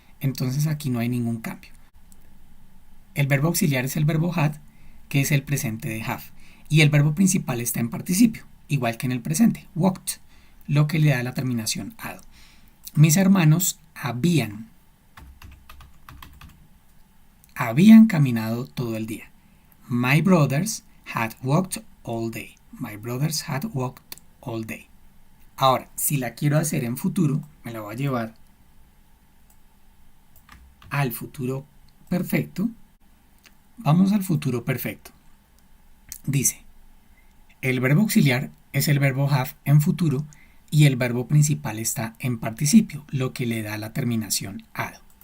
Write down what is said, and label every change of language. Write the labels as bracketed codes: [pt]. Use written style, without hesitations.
[es] Entonces aquí no hay ningún cambio. El verbo auxiliar es el verbo had, que es el presente de have. Y el verbo principal está en participio, igual que en el presente, walked, lo que le da la terminación ad. Mis hermanos habían caminado todo el día. [en] My brothers had walked all day. My brothers had walked all day. [es] Ahora, si la quiero hacer en futuro, me la voy a llevar al futuro perfecto. Vamos al futuro perfecto. Dice, el verbo auxiliar es el verbo have en futuro y el verbo principal está en participio, lo que le da la terminación ad.